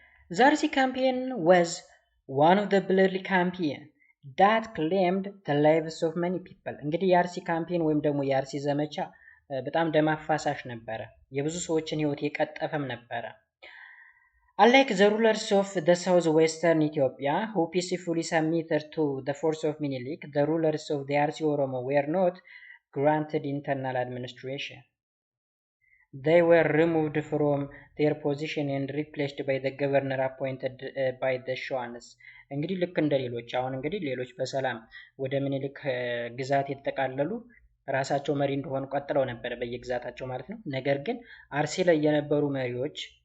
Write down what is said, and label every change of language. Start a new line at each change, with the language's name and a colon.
English: The RC campaign was one of the bloody campaign that claimed the lives of many people።
Amharic: እንግዲህ የአርሲ ካምፔን ወይም ደግሞ የአርሲ ዘመቻ በጣም ደም አፋሳሽ ነበረ፣ የብዙ ሰዎችን ህይወት የቀጠፈም ነበረ።
English: Unlike the rulers of the southwestern Ethiopia who peacefully submitted to the force of Minilik, the rulers of the RC Oromo were not granted internal administration. They were removed from their position and replaced by the governor appointed by the Shuans.
Amharic: እንግዲህ ልክ እንደ ሌሎች አሁን እንግዲህ ሌሎች በሰላም ወደ ምኒልክ ግዛት የተጠቃለሉ ራሳቸው መሪ እንደሆኑ ቀጥለው ነበር በየግዛታቸው ማለት ነው። ነገር ግን አርሲ ላይ የነበሩ መሪዎች